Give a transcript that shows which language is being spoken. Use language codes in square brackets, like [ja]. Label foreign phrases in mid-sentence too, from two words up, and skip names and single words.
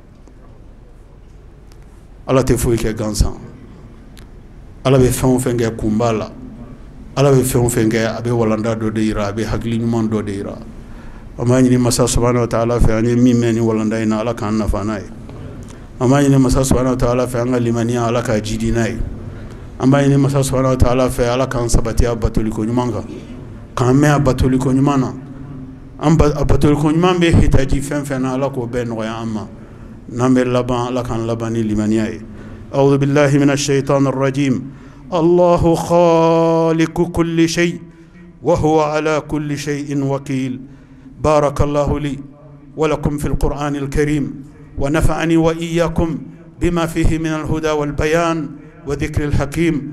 [bm] Ala tɛ foyi kɛ gansan Ala bɛ fɛn o fɛn kɛ kunba la Ala bɛ fɛn o fɛn kɛ a bɛ walanda dɔ de yira a bɛ hakili ɲuman dɔ de yira an b'a ɲini masa [ar] سبحانه وتعالى [bm] fɛ an ye min mɛn ni walanda in na Ala k'an nafa n'a ye an b'a ɲini masa [ar] سبحانه وتعالى [bm] fɛ an ka limaniya Ala k'a jidi n'a ye an b'a ɲini masa [ar] سبحانه وتعالى [bm] fɛ Ala k'an sabati a batoliko ɲuman kan k'an mɛn a batoliko ɲuman na a batoliko ɲuman bɛ hitaji fɛn fɛn na Ala k'o bɛɛ nɔgɔya an ma n'an bɛ laban Ala k'an laban ni limaniya ye [ar] أعوذ بالله من الشيطان الرجيم الله خالق كل شيء وهو على كل شيء وكيل. بارك الله لي ولكم في القرآن الكريم، ونفعني وإياكم بما فيه من الهدى والبيان وذكر الحكيم.